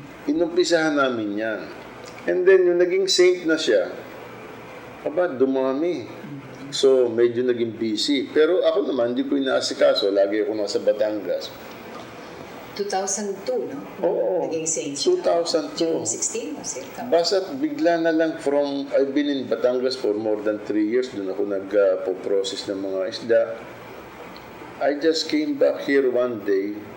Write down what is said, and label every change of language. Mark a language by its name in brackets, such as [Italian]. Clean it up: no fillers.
[Filipino] Inumpisahan namin yan. [English] And then, [Filipino] yung naging saint na siya, dumami. So, medyo naging busy. Pero ako naman, hindi ko inaasikaso. Lagi ako nasa Batangas. 2002, no? Oo. Naging saint siya. 2002. [English] 16 was it? [Filipino] Basta bigla na lang [English] I've been in Batangas for more than 3 years. [Filipino] Doon ako nagpo-process ng mga isda. [English] I just came back here one day.